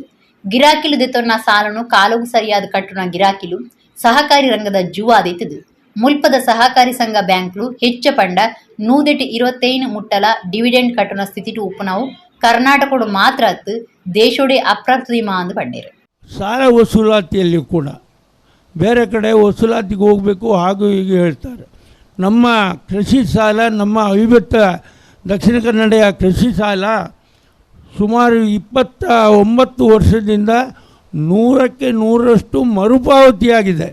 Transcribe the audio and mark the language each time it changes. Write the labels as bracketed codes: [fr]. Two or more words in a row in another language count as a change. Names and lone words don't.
[tcy] ಗಿರಾಕಿಲು ದೆತ್ತೊನ್ನ ಸಾಲನು ಕಾಲುಗೂ ಸರಿಯಾದ ಕಟ್ಟುನ ಗಿರಾಕಿಲು ಸಹಕಾರಿ ರಂಗದ ಜುವಾದಿತ್ತದು. ಮುಲ್ಪದ ಸಹಕಾರಿ ಸಂಘ ಬ್ಯಾಂಕ್ಲು ಹೆಚ್ಚ ಪಂಡ 125 ಮುಟ್ಟಲ ಡಿವಿಡೆಂಡ್ ಕಟ್ಟುನ ಸ್ಥಿತಿಟು ಉಪ್ಪುನವು ಕರ್ನಾಟಕಡು ಮಾತ್ರ ಅತ್ತು ದೇಶೋಡೆ ಅಪ್ರತಿಮಾ ಅಂದು ಪಂಡೇರು. [kn] ಸಾಲ ವಸೂಲಾತಿಯಲ್ಲಿ ಕೂಡ ಬೇರೆ ಕಡೆ ವಸೂಲಾತಿಗೆ ಹೋಗಬೇಕು ಹಾಗೂ ಹೀಗೆ ಹೇಳ್ತಾರೆ. ನಮ್ಮ ಕೃಷಿ ಸಾಲ, ನಮ್ಮ ಅವಿಭಕ್ತ ದಕ್ಷಿಣ ಕನ್ನಡ ಕೃಷಿ ಸಾಲ ಸುಮಾರು 29 ವರ್ಷದಿಂದ 100ಕ್ಕೆ 100ರಷ್ಟು ಮರುಪಾವತಿಯಾಗಿದೆ.